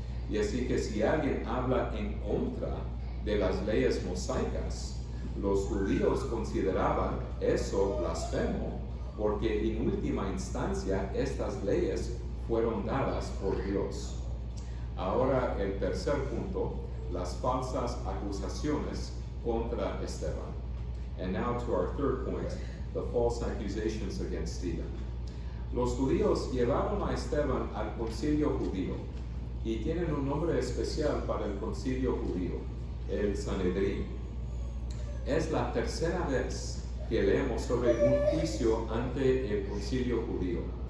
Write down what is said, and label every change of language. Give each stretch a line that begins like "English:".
Spanish: Y así que si alguien habla en contra de las leyes mosaicas, los judíos consideraban eso blasfemo, porque en última instancia estas leyes fueron dadas por Dios. Ahora el tercer punto, las falsas acusaciones contra Esteban.
English: And now to our third point, the false accusations against Stephen.
Spanish: Los judíos llevaron a Esteban al concilio judío, y tienen un nombre especial para el concilio judío, el Sanedrín. Es la tercera vez que leemos sobre un juicio ante el concilio judío.